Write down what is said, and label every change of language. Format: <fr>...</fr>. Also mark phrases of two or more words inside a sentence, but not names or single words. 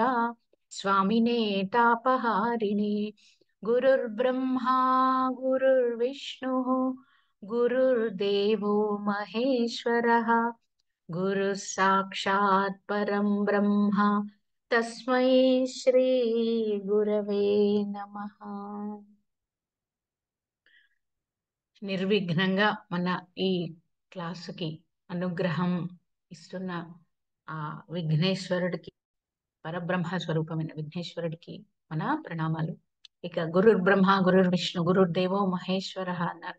<sa>स्वामिने तापहारिणे गुरुर्ब्रह्मा गुरुर्विष्णुः गुरुर्देवो महेश्वरः गुरुः साक्षात् परं ब्रह्म तस्मै श्री गुरवे नमः।</sa> <te>నిర్విఘ్నంగా మన ఈ క్లాసుకి అనుగ్రహం ఇస్తున్న ఆ విఘ్నేశ్వరుడికి, పరబ్రహ్మ స్వరూపమైన విఘ్నేశ్వరుడికి మన ప్రణామాలు. ఇక</te> <sa>గురుర్ బ్రహ్మ గురుర్ విష్ణు గురుర్దేవో మహేశ్వర</sa> <te>అన్నారు.</te>